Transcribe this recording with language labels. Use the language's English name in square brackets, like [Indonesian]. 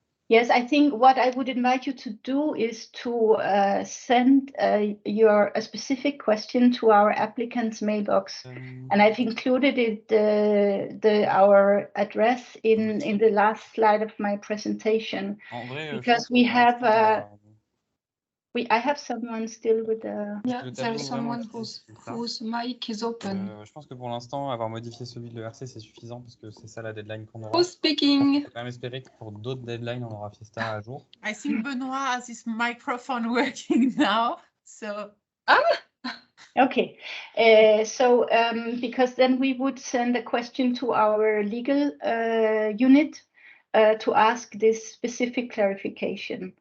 [English] Yes, I think what I would invite you to do is to send a specific question to our applicant's mailbox, and I've included it our address in the last slide of my presentation, because we have I have someone still with the... Yeah, there's someone whose mic is open. [French] Je pense que pour l'instant, avoir modifié celui de l'ERC, c'est suffisant parce que c'est ça la deadline qu'on aura. [English] Who's speaking? [French] On peut quand même espérer que pour d'autres deadlines, on aura Fiesta à jour. [English] I think Benoit has his microphone working now, so... Okay, so because then we would send a question to our legal unit to ask this specific clarification.